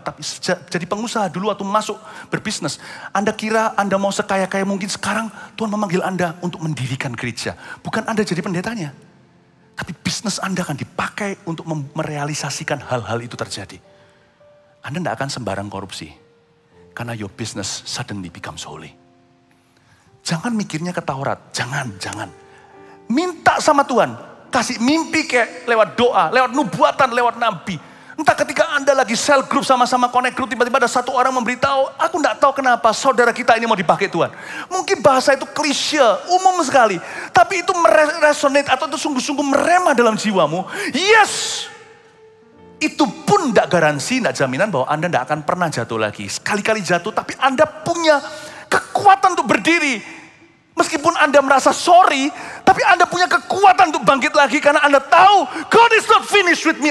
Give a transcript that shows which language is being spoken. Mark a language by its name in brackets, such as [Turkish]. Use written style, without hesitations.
[Indonesian] Tapi jadi pengusaha dulu atau masuk berbisnis. Anda kira Anda mau sekaya-kaya mungkin, sekarang Tuhan memanggil Anda untuk mendirikan gereja. Bukan Anda jadi pendetanya. Tapi bisnis Anda akan dipakai untuk merealisasikan hal-hal itu terjadi. Anda tidak akan sembarang korupsi. Karena [English] your business suddenly becomes holy. [Indonesian] Jangan mikirnya ke Taurat. Jangan. Minta sama Tuhan. Kasih mimpi kayak lewat doa, lewat nubuatan, lewat nabi. Entah ketika Anda lagi cell group sama-sama connect group, tiba-tiba ada satu orang memberitahu, aku tidak tahu kenapa saudara kita ini mau dipakai Tuhan. Mungkin bahasa itu klise, umum sekali. Tapi itu meresonate atau itu sungguh-sungguh meremah dalam jiwamu. [English] Yes! [Indonesian] Itu pun tidak garansi, tidak jaminan bahwa Anda tidak akan pernah jatuh lagi. Sekali-kali jatuh, tapi Anda punya kekuatan untuk berdiri. Meskipun Anda merasa sorry, tapi Anda punya kekuatan untuk bangkit lagi. Karena Anda tahu, [English] God is not finished with me.